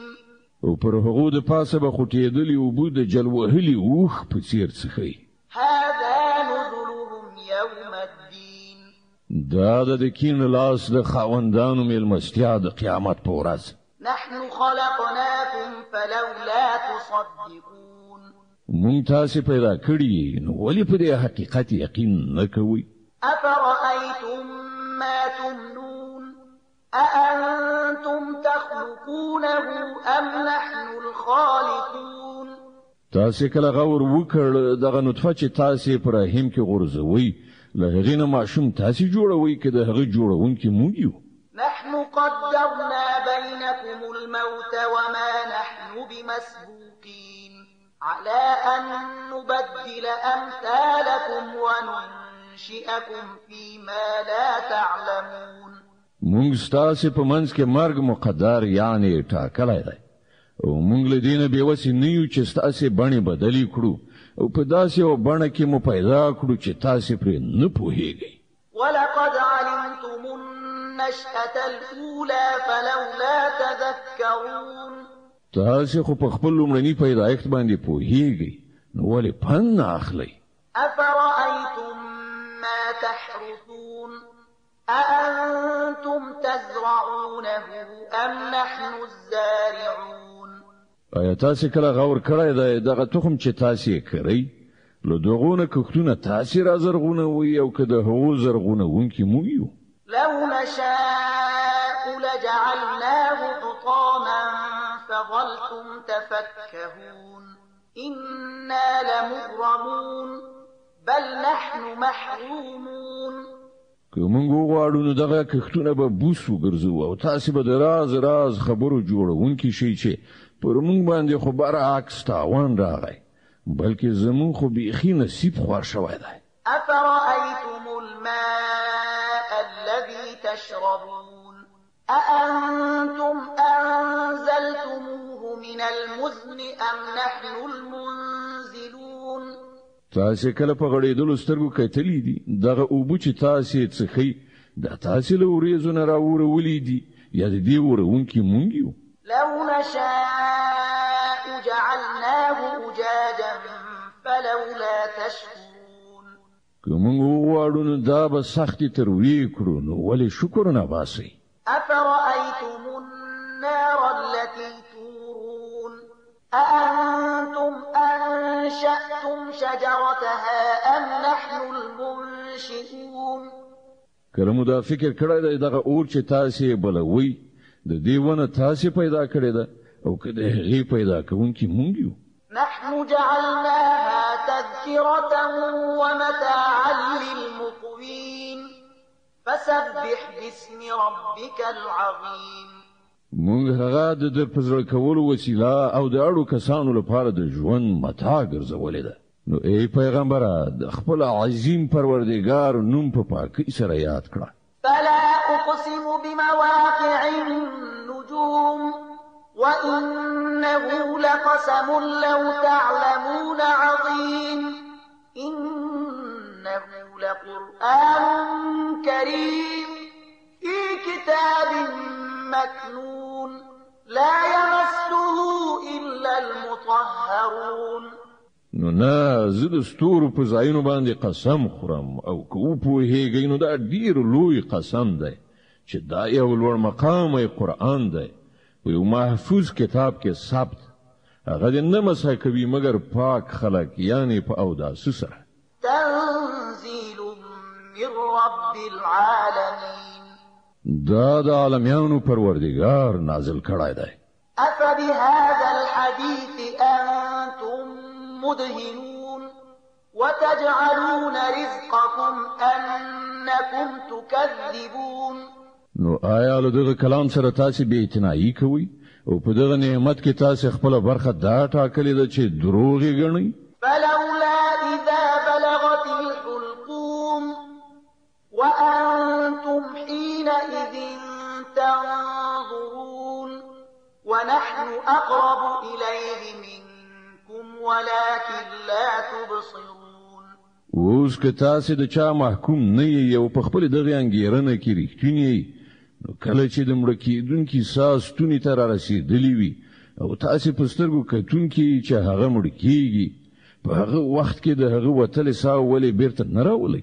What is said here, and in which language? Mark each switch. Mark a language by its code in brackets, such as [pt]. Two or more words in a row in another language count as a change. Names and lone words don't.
[ps] او پر هغو د پاسه به خوټېدلي اوبه د جل وهلي اوښ په څېر څښئ. [ar] هذا نزلهم يوم الدين. [ps] دا د کین لاس د خاوندانو میلمستیا د قیامت په ورځ. [ar] نحن خلقناكم فلولا تصدقون. [ps] مونږ تاسې پیدا کړي نو ولې په دې حقیقت یقین نه کوئ؟ [ar] أفرأيتم ما تمنون أأنتم تخلقونه أم نحن الخالقون. [ps] تاسې کله غور وکړ دغه نطفه چې تاسې په رحم کې غورځوئ له هغې نه ماشوم تاسې جوړوئ که د هغه جوړونکي موږ یو؟ [ar] نحن قدرنا بينكم الموت وما نحن بمسبوقين على أن نبدل أمثالكم وننشئكم فيما لا تعلمون. [ps] مونږ ستاسې په منځ کې مرګ مقدر یعنی ټاکلی دی او مونږ له دې نه بېوسې نه یو چې ستاسې بڼې بدلې کړو او په داسې یوه بڼه کې مو پیدا کړو چې تاسې پرې نه پوهېږئ. [ar] ولقد علمتم النشأة الأولى فلولا تذكرون. [ps] تاسې خو په خپل لومړني پیدایښت باندې پوهېږئ نو ولې پند نه اخلئ؟ [ar] أفرأيتم ما تحرثون أأنتم تزرعونه أم نحن الزارعون. [ps] آیا تاسې کله غور کړی دی دغه تخم چې تاسې کرئ له دغونه کښتونه تاسې را زرغونوئ او که د هغو زرغونوونکي موږ یو. [ar] لو نشاء لجعلناه حطاما فظلتم تفكهون إنا لمغرمون بل نحن محرومون. [ps] که موږ وغواړو نو دغه کښتونه به بوس وګرځو او تاسې به د راز خبرو جوړونکي شئ چې پر موږ باندې خو برعکس تاوان راغی، بلکې زموږ خو بیخي نصیب خوار شوی دی. [ar] أفرأيتم الماء الذي تشربون أأنتم أنزلتموه من المزن أم نحن المنزلون. [ps] تاسې کله په غړېدلو سترګو کتلي دي دغه اوبه چې تاسې څښئ دا تاسې له وریځو نه راوړولي دي یا د دې وروونکي موږ یو؟ [ar] لو نشاء جعلناه أجاجا فلولا تشكرون. [ps] که موږ وغواړو نو دا به سختې ترویې کړو نو ولې شکر نه باسئ؟ [ar] أفرأيتم النار التي تورون أأنتم أنشأتم شجرتها أم نحن المنشئون. [ps] کله مو دا فکر کړی دی دغه اور چې تاسې بلوئ د دې ونه تاسې پیدا کړې ده او که د هغې پیدا کوونکي موږ یو؟ [ar] نحن جعلناها تذكرة ومتاعا للمقوين فسبح باسم ربك العظيم. [ps] موږ هغه د په زړه کولو وسیله او د اړو کسانو لپاره د ژوند متاع ګرځولې ده. نو ای پیغمبره د خپل عظیم پروردګار نوم په پاکۍ سره یاد کړه. [ar] فلا أقسم بمواقع النجوم وإنه لقسم لو تعلمون عظيم إنه لقرآن كريم في كتاب مكنون لا يمسه إلا المطهرون. [ps] نو نه زه د ستورو په ځایونو باندې قسم خورم او که وپوهیږئ نو دا ډیر لوی قسم دی چې دا یو لوړ مقامی قرآن دی په یو محفوظ کتاب کې ثبت هغه دې نه مسح کوي مګر پاک خلک یعنی په اوداسه سره. [ar] تنزيل من رب العالمين. [ps] دا د عالمیانو پروردگار نازل کړی دی. [ar] أفبهذا الحديث أنتم مدهنون وتجعلون رزقكم أنكم تكذبون. [ps] نو آیا له دغه کلام سره تاسې بې اعتنایي کوئ او په دغه نعمت کې تاسې خپله برخه دا ټاکلې ده چې دروغ یې ګڼئ؟ [ar] فلولا إذا بلغت الحلقوم وأنتم حينئذ تنظرون ونحن أقرب إليه منكم ولكن لا تبصرون. [ps] اوس که تاسې د چا محکوم نه یې او په خپلې دغې انګېرنه کې رښتونی نو کله چې د مړه کېدونکي ساه ستوني ته رارسېدلي وي او تاسې په سترګو کتونکي چې هغه مړ کېږي په هغه وخت کې د هغه وتلې ساه ولې بیرته نه راولئ؟